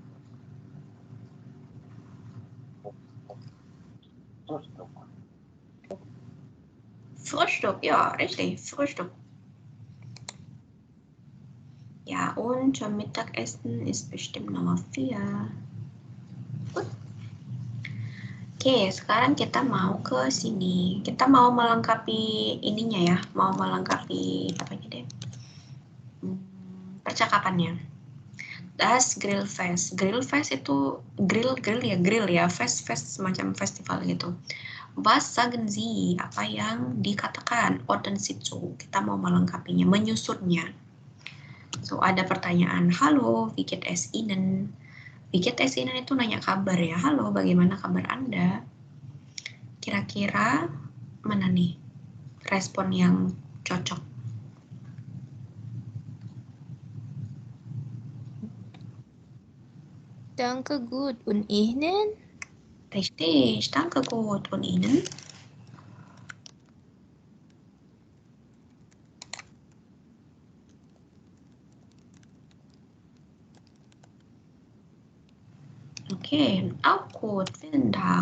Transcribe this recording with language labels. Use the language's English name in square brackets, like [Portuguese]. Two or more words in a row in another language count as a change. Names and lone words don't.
[German] Frühstück. Frühstück, ja, richtig, Frühstück. Ja, und zum Mittagessen ist bestimmt Nummer 4. Gut. [Indonesian] Oke, sekarang kita mau ke sini. Kita mau melengkapi ininya ya, mau melengkapi apa deh? Percakapannya. [German] Das Grillfest. [Indonesian] Grillfest itu grill ya, fest semacam festival gitu. [German] Was sagen Sie? [Indonesian] Apa yang dikatakan? Orten situ. Kita mau melengkapinya, menyusunnya. So, ada pertanyaan, halo, [German] wie geht es Ihnen? Wie geht es Ihnen [Indonesian] itu nanya kabar ya. Halo, bagaimana kabar Anda? Kira-kira mana nih respon yang cocok? [German] Danke gut. Und Ihnen? Richtig, danke gut. Und Ihnen? Okay, auch gut, vielen Dank.